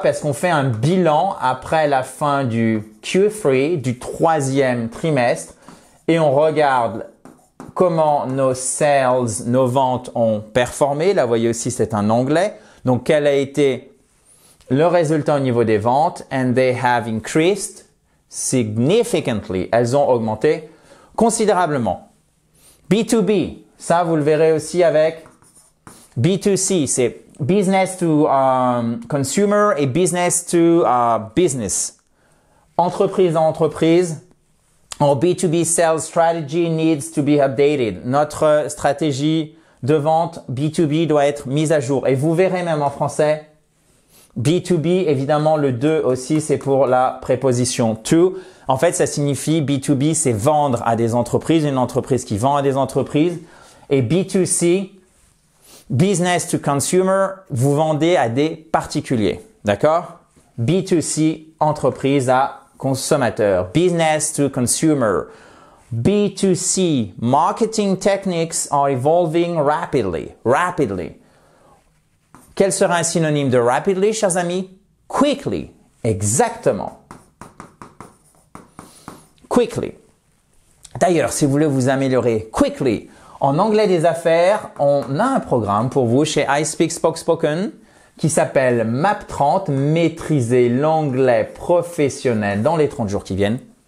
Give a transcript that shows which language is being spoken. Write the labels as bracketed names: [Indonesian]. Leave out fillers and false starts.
[French] Parce qu'on fait un bilan après la fin du Q3, du troisième trimestre, et on regarde comment nos sales, nos ventes ont performé. Là, vous voyez aussi, c'est un onglet. Donc, quel a été le résultat au niveau des ventes? [English] And they have increased significantly. [French] Elles ont augmenté considérablement. B2B, ça, vous le verrez aussi avec B2C. C'est business to consumer et business to business. Entreprise à entreprise. [English] Our B2B sales strategy needs to be updated. [French] Notre stratégie de vente B2B doit être mise à jour. Et vous verrez même en français, B2B, évidemment, le 2 aussi, c'est pour la préposition to. En fait, ça signifie B2B, c'est vendre à des entreprises, une entreprise qui vend à des entreprises. Et B2C, [English] business to consumer, [French] vous vendez à des particuliers. D'accord? B2C, entreprise à consommateur. [English] Business to consumer. B2C, marketing techniques are evolving rapidly. [French] Quel serait un synonyme de rapidly, chers amis? Quickly. Exactement. Quickly. D'ailleurs, si vous voulez vous améliorer quickly en anglais des affaires, on a un programme pour vous chez iSpeak Spoken qui s'appelle MAP 30, maîtriser l'anglais professionnel dans les 30 jours qui viennent.